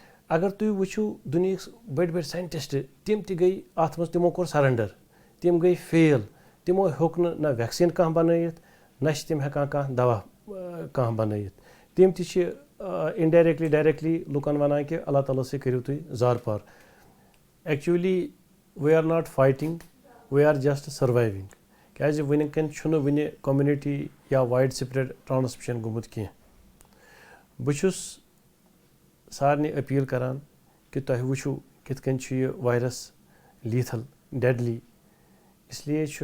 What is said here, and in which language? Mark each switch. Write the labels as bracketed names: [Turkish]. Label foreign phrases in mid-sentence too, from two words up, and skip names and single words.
[Kashmiri] اگر تُہۍ وٕچھِو دُنیہِکۍ بٔڑۍ بٔڑۍ ساینٹِسٹ تِم تہِ گٔے اَتھ منٛز تِمو کوٚر سَرَنڈَر تِم گٔے فیل تِمو ہیوٚک نہٕ نہ وٮ۪کسیٖن کانٛہہ بَنٲیِتھ نہ چھِ تِم ہٮ۪کان کانٛہہ دَوا کانٛہہ بَنٲیِتھ تِم تہِ چھِ [English] indirectly directly [Kashmiri] لُکَن وَنان کہِ اللہ تعالیٰ سۭتۍ کٔرِو تُہۍ زارپار ایٚکچُؤلی [English] we are not fighting we are just surviving [Kashmiri] کیٛازِ وٕنکٮ۪ن چھُنہٕ وٕنہِ کوٚمنِٹی یا [English] wide spread transmission [Kashmiri] گوٚمُت کینٛہہ بہٕ چھُس سارنٕے أپیٖل کَران کہِ تۄہہِ وٕچھِو کِتھ کٔنۍ چھُ یہِ وایرَس [English] lethal deadly [Kashmiri] اِسلیے چھُ